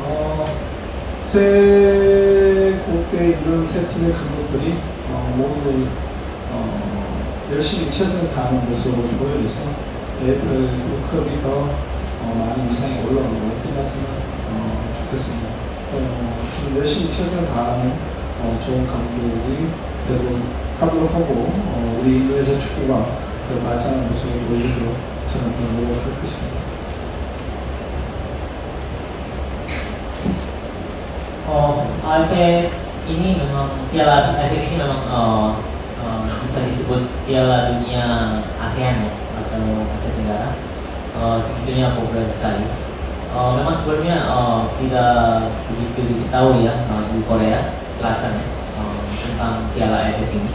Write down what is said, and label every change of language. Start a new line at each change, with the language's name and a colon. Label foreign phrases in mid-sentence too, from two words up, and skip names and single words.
Korean: 세 국대에 있는 세 팀의 감독들이 모두 열심히 최선을 다하는 모습을 보여줘서 AFC컵이 더 많은 위상이 올라오고 끝났으면 좋겠습니다. 열심히 최선을 다하는 좋은 감독이 되도록 하고 우리 인도네시아 축구가 더 발전하는 모습을 보여주도록 저는 노력할 것입니다.
Indonesian: AFF ini memang Piala AFF ini memang bisa disebut Piala Dunia ASEAN ya, atau Asia Tenggara. Sebetulnya populer sekali. memang sebelumnya tidak begitu diketahui ya di Korea Selatan ya, tentang Piala AFF ini.